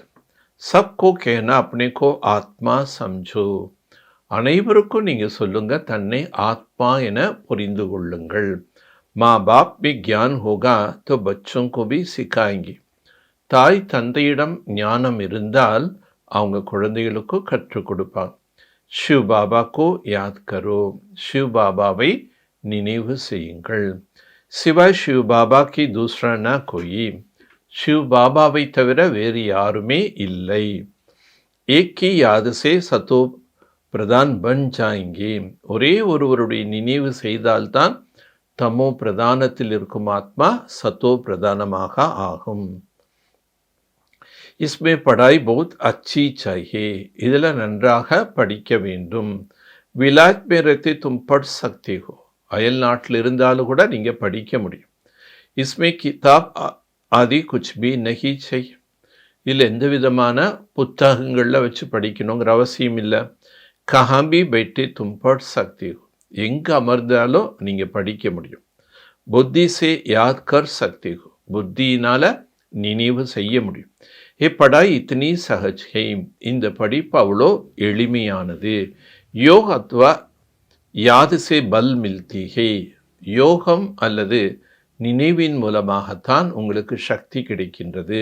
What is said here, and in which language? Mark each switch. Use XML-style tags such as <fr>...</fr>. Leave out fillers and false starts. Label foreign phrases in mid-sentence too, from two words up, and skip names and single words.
<hi>सबको कहना अपने को आत्मा समझो.</hi> <ta>அனைவருக்கும் நீங்கள் சொல்லுங்க, தன்னை ஆத்மா என புரிந்து கொள்ளுங்கள்.</ta> <hi>माँ बाप में ज्ञान होगा तो बच्चों को भी सिखाएंगे.</hi> <ta>தாய் தந்தையிடம் ஞானம் இருந்தால் அவங்க குழந்தைகளுக்கும் கற்றுக் கொடுப்பாங்க.</ta> <hi>शिव बाबा को याद करो. शिव बाबाவை</hi> <ta>நினைவு செய்யுங்கள்.</ta> <hi>सिवाय शिव बाबा की दूसरा ना कोई.</hi> <ta>शिव बाबाவை தவிர வேறு யாருமே இல்லை.</ta> <hi>एक की याद से सतो प्रधान बन जाएंगे.</hi> <ta>ஒரே ஒருவருடைய நினைவு செய்தால்தான் தமோ பிரதானத்தில் இருக்கும் ஆத்மா சத்தோ பிரதானமாக ஆகும்.</ta> <hi>इसमें पढ़ाई बहुत अच्छी चाहिए.</hi> <ta>இதில் நன்றாக படிக்க வேண்டும்.</ta> <hi>विलायत में रहते तुम पढ़ सकते हो.</hi> <ta>அயல் நாட்டில் இருந்தாலும் கூட நீங்கள் படிக்க முடியும்.</ta> <hi>इसमें किताब आदि कुछ भी नहीं चाहिए.</hi> <ta>இதில் எந்த விதமான புத்தகங்களில் வச்சு படிக்கணுங்கிற அவசியம் இல்லை.</ta> <hi>कहाँ भी बैठे तुम पढ़ सकते हो.</hi> <ta>எங்கே அமர்ந்தாலும் நீங்கள் படிக்க முடியும்.</ta> <hi>बुद्धि से याद कर सकती हो,</hi> <ta>புத்தியினால நினைவு செய்ய முடியும்.</ta> <hi>ये पढ़ाई इतनी सहज है,</hi> <ta>இந்த படிப்பு அவ்வளோ எளிமையானது.</ta> <hi>योग अथवा याद से बल मिलती है,</hi> <ta>யோகம் அல்லது நினைவின் மூலமாகத்தான் உங்களுக்கு சக்தி கிடைக்கின்றது.</ta>